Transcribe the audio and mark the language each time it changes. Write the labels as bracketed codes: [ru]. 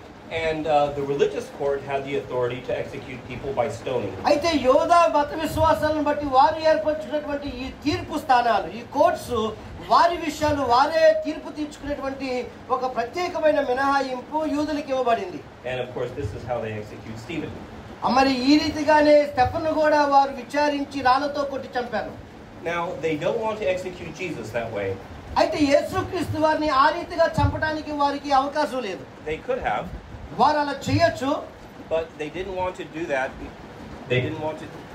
[en] And the religious court had the authority to execute people by stoning. [te] అయితే యోధా మత విశ్వాసాలను బట్టి వారు ఏర్పరిచినటువంటి ఈ తీర్పు స్థానాలు ఈ కోర్ట్స్ వారి విషయాలు వారే తీర్పు తీర్చుకునేటువంటి ఒక ప్రత్యేకమైన మినహాయింపు యూదులకు ఇవ్వబడింది. [en] And of course this is how they execute Stephen. [te] మరి ఈ రీతిగానే స్టెఫను కూడా వారు విచారించి రాళ్లతో కొట్టి చంపారు. [en] Now they don't want to execute Jesus that way. [te] అయితే యేసుక్రీస్తు వారిని ఆ రీతిగా చంపడానికి వారికి అవకాశం లేదు. [en] They could have. [te] వారు అలా చేయొచ్చు. [en] But they didn't want to do that. They didn't want to.